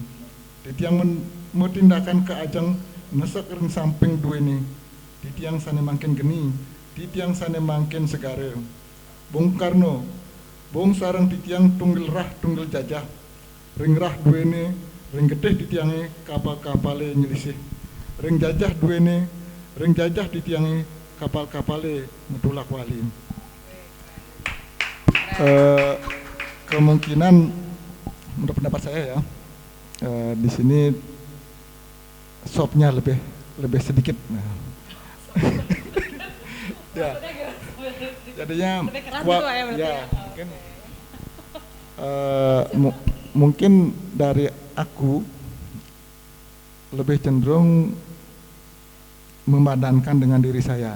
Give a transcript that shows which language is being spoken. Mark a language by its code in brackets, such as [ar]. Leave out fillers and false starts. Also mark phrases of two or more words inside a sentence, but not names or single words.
[ban] titiang metindakan ke ajang nesek ring samping duene titiang sane mangkin geni titiang sane mangkin segare Bung Karno Bung sareng titiang tunggil rah tunggil jajah ring rah duene ring getih ditiangi kapal-kapale nyelisih ring jajah duene ring jajah ditiangi kapal-kapale medulak wali. [id] Kemungkinan menurut pendapat saya ya di sini sopnya lebih sedikit. Nah. Ya. Jadinya mungkin dari aku lebih cenderung memadankan dengan diri saya.